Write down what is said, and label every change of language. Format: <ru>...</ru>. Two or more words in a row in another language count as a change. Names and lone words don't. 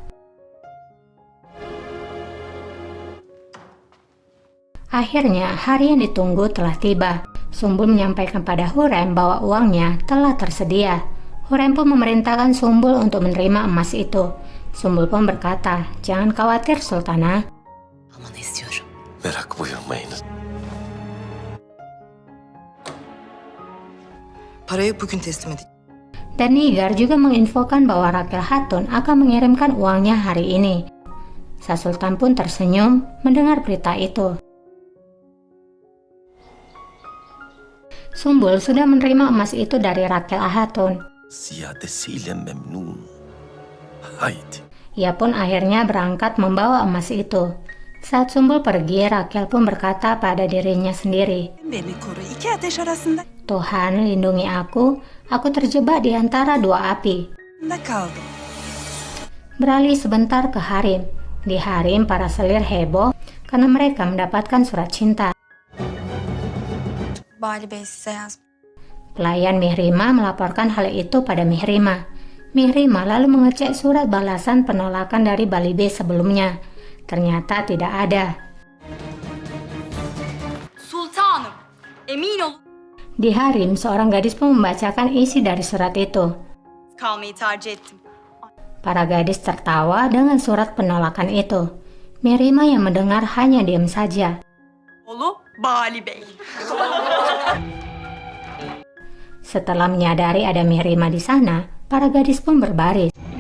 <id>Akhirnya, hari yang ditunggu telah tiba. Sumbul menyampaikan pada Hurem bahwa uangnya telah tersedia. Hurem pun memerintahkan Sumbul untuk menerima emas itu. Sumbul pun berkata, jangan khawatir Sultana.</id> <tr>Aman istiyorum. Merak buyurmayınız. Parayı bugün teslim edeceğim.</tr> <id>Dan Nigar juga menginfokan bahwa Raquel Hatun akan mengirimkan uangnya hari ini. Sang Sultan pun tersenyum mendengar berita itu. Sumbul sudah menerima emas itu dari Raquel Hatun.</id> <tr>Ziyadesiyle memnun. Haydi.</tr> <id>Ia pun akhirnya berangkat membawa emas itu. Saat Sumbul pergi, Raquel pun berkata pada dirinya sendiri,</id> <tr>Beni koru. İki ateş arasında</tr> <id>Tuhan lindungi aku terjebak di antara dua api.</id> <tr>kaldım.</tr> <id>Beralih sebentar ke harem. Di harem, para selir heboh karena mereka mendapatkan surat cinta.</id> <tr>Bali Bey size yazmış.</tr> <id>Pelayan Mihrima melaporkan hal itu pada Mihrima. Mihrima lalu mengecek surat balasan penolakan dari Bali Bey sebelumnya. Ternyata tidak ada.</id> <tr>Sultanım, emin olun</tr> <id>Di harem, seorang gadis pun membacakan isi dari surat itu.</id> <tr>kalmayı tercih ettim.</tr> <id>Para gadis tertawa dengan surat penolakan itu. Mihrima yang mendengar hanya diam saja.</id> <tr>Oğlu Bali Bey.</tr> <id>Setelah menyadari ada Mihrima di sana, para gadis pun berbaris.</id>